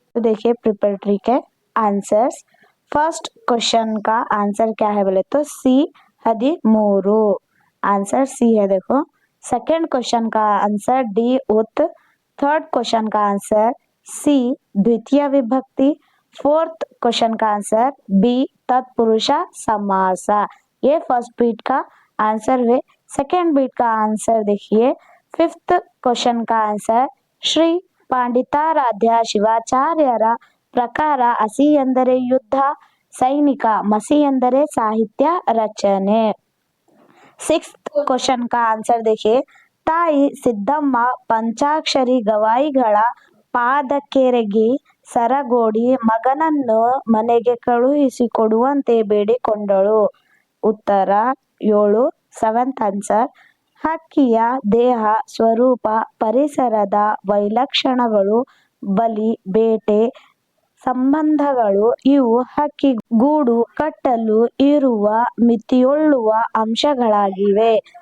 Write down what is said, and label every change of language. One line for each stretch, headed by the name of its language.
Hindi: तो देखिए प्रिपरेटरी के आंसर्स। फर्स्ट क्वेश्चन का आंसर क्या है बोले तो सी 13 आंसर सी है। देखो सेकंड क्वेश्चन का आंसर डी उत। थर्ड क्वेश्चन का आंसर सी द्वितीय विभक्ति। फोर्थ क्वेश्चन का आंसर बी तत्पुरुष समास। ये फर्स्ट बीट का आंसर है। सेकंड बीट का आंसर देखिए। फिफ्थ क्वेश्चन का आंसर
Kannada: ಶ್ರೀ ಪಂಡಿತಾರಾಧ್ಯ ಶಿವಾಚಾರ್ಯರ ಪ್ರಕಾರ ಹಸಿ ಎಂದರೆ ಯುದ್ಧ, ಸೈನಿಕ, ಮಸಿ ಎಂದರೆ ಸಾಹಿತ್ಯ ರಚನೆ।
Hindi: सिक्स्थ क्वेश्चन का आंसर देखिए।
Kannada: ತಾಯಿ ಸಿದ್ದಮ್ಮ ಪಂಚಾಕ್ಷರಿ ಗವಾಯಿಗಳ ಪಾದಕ್ಕೆರಗಿ ಸರಗೋಡಿ ಮಗನನ್ನು ಮನೆಗೆ ಕಳುಹಿಸಿಕೊಡುವಂತೆ ಬೇಡಿಕೊಂಡಳು। ಉತ್ತರ 7 ಸೆವೆಂತ್ ಆನ್ಸರ್। ಹಕ್ಕಿಯ ದೇಹ, ಸ್ವರೂಪ, ಪರಿಸರದ ವೈಲಕ್ಷಣಗಳು, ಬಲಿ, ಬೇಟೆ ಸಂಬಂಧಗಳು ಇವು ಹಕ್ಕಿ ಗೂಡು ಕಟ್ಟಲು ಇರುವ ಮಿತಿಯುಳ್ಳುವ ಅಂಶಗಳಾಗಿವೆ।